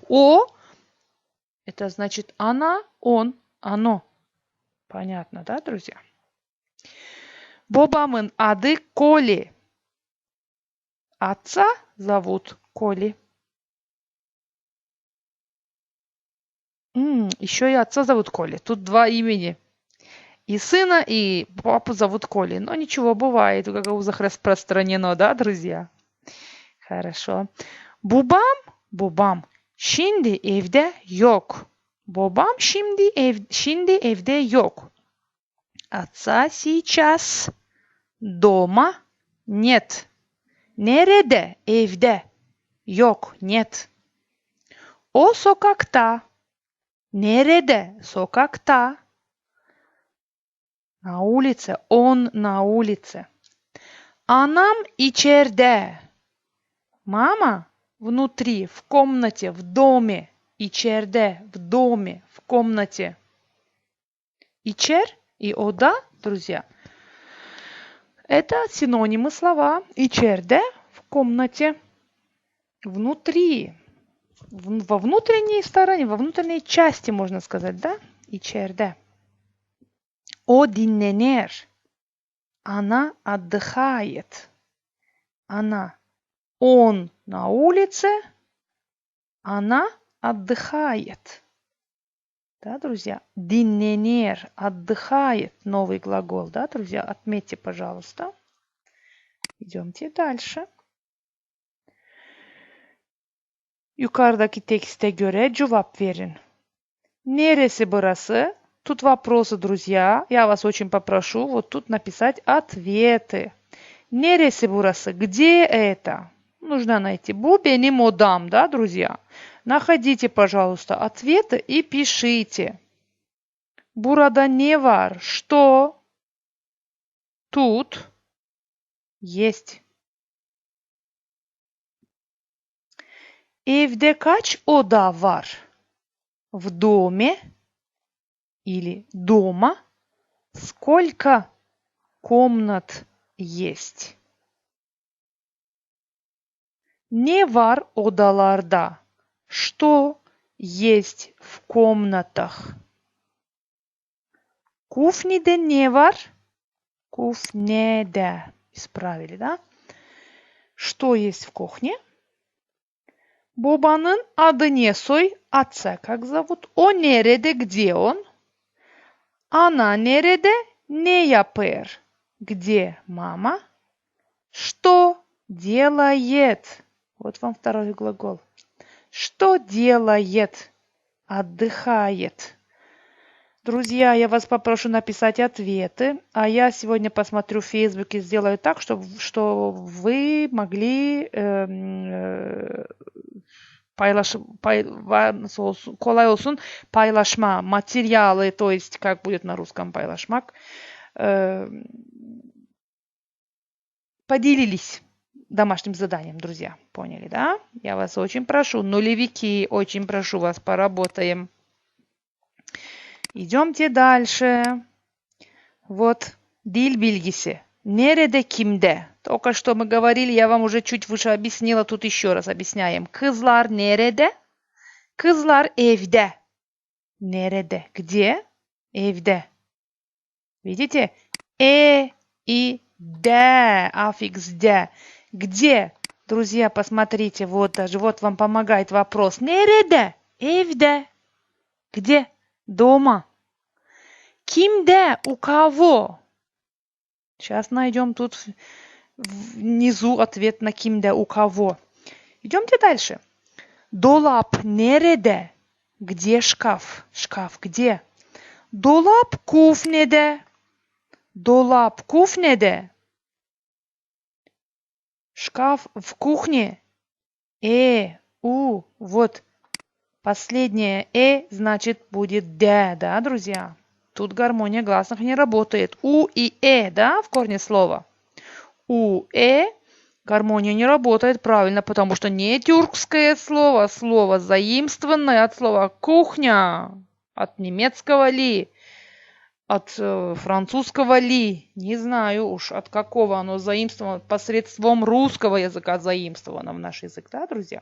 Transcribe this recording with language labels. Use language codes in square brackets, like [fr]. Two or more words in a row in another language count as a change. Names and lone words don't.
[ru] О – это значит она, он, оно. Понятно, да, друзья? [gag] Babamın adı Коли. [ru] Отца зовут Коли. Еще и отца зовут Коли. Тут два имени. И сына, и папу зовут Коли. Но ничего, бывает, в гагаузах распространено, да, друзья? Хорошо. [gag] Babam şimdi evde yok. Babam şimdi evde yok. [ru] Отца сейчас дома нет. [gag] Nerede? Evde. Yok, нет. O sokakta. Nerede? Sokakta. [ru] На улице. Он на улице. Anam içeride. Мама внутри, в комнате, в доме. İçeride, в доме, в комнате. İçer и ода, друзья, это синонимы слова. İçeride, в комнате, внутри, во внутренней стороне, во внутренней части, можно сказать, да? [gag] İçeride. O dinlenir. [ru] Она отдыхает. Она. Он на улице. Она отдыхает. Да, друзья? Dinlenir. Отдыхает. Новый глагол. Да, друзья? Отметьте, пожалуйста. Идемте дальше. [gag] Yukarıdaki tekste göre cevap verin. Neresi burası? [ru] Тут вопросы, друзья. Я вас очень попрошу вот тут написать ответы. [gag] Neresi burası? [ru] Где это? Нужно найти. [gag] Bu benim odam, [ru] да, друзья? Находите, пожалуйста, ответы и пишите. [gag] Burada ne var? [ru] Что тут есть? [gag] Evde kaç oda var? [ru] В доме или дома сколько комнат есть? [gag] Ne var odalarda? [ru] Что есть в комнатах? [gag] Кухнеде не var? Кухнеде. [ru] Исправили, да? Что есть в кухне? [gag] Babanın adı ne soy? [ru] Отца как зовут? [gag] O nerede? [ru] Где он? Она nerede? [gag] Ne yapar? [ru] Где мама? Что делает? Вот вам второй глагол. Что делает? Отдыхает. Друзья, я вас попрошу написать ответы, а я сегодня посмотрю в Facebook и сделаю так, что вы могли [gag] kolay olsun paylaşma [ru] материалы, то есть как будет на русском пайлашмак, поделились домашним заданием, друзья. Поняли, да? Я вас очень прошу, нулевики, очень прошу вас, поработаем. Идемте дальше. Вот [gag] dil bilgisi. Nerede, kimde? [ru] Только что мы говорили, я вам уже чуть выше объяснила, тут еще раз объясняем. [gag] Kızlar nerede? Kızlar evde. Nerede? [ru] Где? Evde. Видите? И де. Аффикс де. Где? Друзья, посмотрите, вот даже вот вам помогает вопрос. [gag] Nerede? Evde. [ru] Где? Дома. Kimde? У кого? Сейчас найдем тут внизу ответ на kimde, у кого. Идемте дальше. [gag] Dolap nerede? [ru] Где шкаф? Шкаф где? [gag] Dolap kufnede. Dolap kufnede. [ru] Шкаф в кухне. Вот последнее значит будет да, друзья? Тут гармония гласных не работает. У и да, в корне слова. У гармония не работает правильно, потому что не тюркское слово, слово заимствованное от слова кухня, от немецкого ли, от французского ли, не знаю уж от какого оно заимствовано, посредством русского языка заимствовано в наш язык, да, друзья?